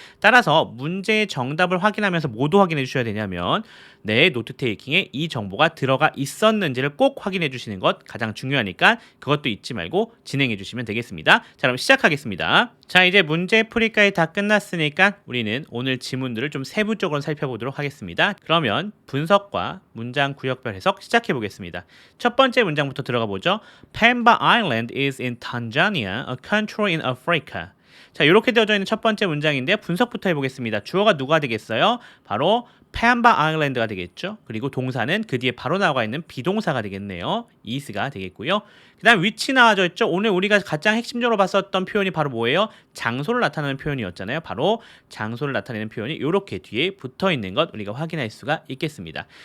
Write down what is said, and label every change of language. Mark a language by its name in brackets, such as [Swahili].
[Korean] 따라서 문제의 정답을 확인하면서 뭐도 확인해 주셔야 되냐면 내 노트 테이킹에 이 정보가 들어가 있었는지를 꼭 확인해 주시는 것 가장 중요하니까 그것도 잊지 말고 진행해 주시면 되겠습니다. 자, 그럼 시작하겠습니다. 자, 이제 문제 풀이까지 다 끝났으니까 우리는 오늘 지문들을 좀 세부적으로 살펴보도록 하겠습니다. 그러면 분석과 문장 구역별 해석 시작해 보겠습니다. 첫 번째 문장부터 들어가 보죠. [English] Pemba Island is in Tanzania, a country in Africa. [Korean] 자, 이렇게 되어져 있는 첫 번째 문장인데 분석부터 해보겠습니다. 주어가 누가 되겠어요? 바로 펜바 아일랜드가 되겠죠. 그리고 동사는 그 뒤에 바로 나와 있는 비동사가 되겠네요. is가 되겠고요. 그 다음 위치 나와져 있죠. 오늘 우리가 가장 핵심적으로 봤었던 표현이 바로 뭐예요? 장소를 나타내는 표현이었잖아요. 바로 장소를 나타내는 표현이 이렇게 뒤에 붙어 있는 것 우리가 확인할 수가 있겠습니다.